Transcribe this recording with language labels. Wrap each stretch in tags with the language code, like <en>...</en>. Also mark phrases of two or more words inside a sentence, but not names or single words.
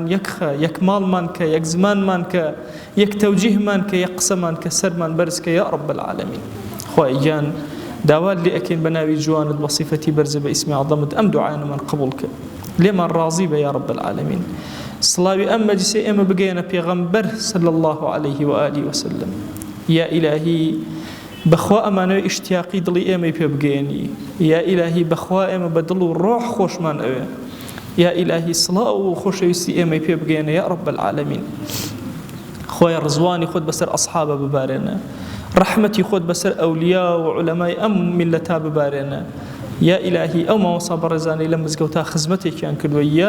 <ckb>یەکخە یەک ماڵمان کە یەک زمانمان کە یەک تەوجیهمان کە یەک قسەمان کە سەرمان بەرز کە</ckb> <ar>یا رب العالمین</ar> <ckb>خوای گیان داوات لێ ئەکەین بە ناوی جوانت بە صیفەتی بەرزە بە ئیسمی عەظەمەت ئەم دوعایانمان قبوڵ کە لێمان ڕازی بە</ckb> <ar>یا رب العالمین</ar> <ckb>سڵاوی ئەم مەجلیسەی ئێمە بگەێنە پێغەمبەر</ckb> <ar>صلی الله عليه وآله وسلم</ar> <ckb>یا ئیلاهی بەخوا ئەمانەوە ئیشتیاقی دڵی ئێمەی پێ بگەێنی یا ئیلاهی بەخوا ئێمە بە دڵ و ڕۆح خۆشمان ئەوێ یا ئیلاهی سڵاو و خۆشەویستی ئێمەی پێ بگەێنە</ckb> <ar>یا رب العالمین</ar> <ckb>خۆی ڕزوانی خۆت بەسەر ئەصحابە ببارێنە ڕەحمەتی خۆت بەسەر ئەولیا و عولەمای ئەم میلەتا ببارێنە یا ئیلاهی ئەو ماوەسا بەڕێزانەی لە مزگەوتا خزمەتێکیان کردووە یا</ckb>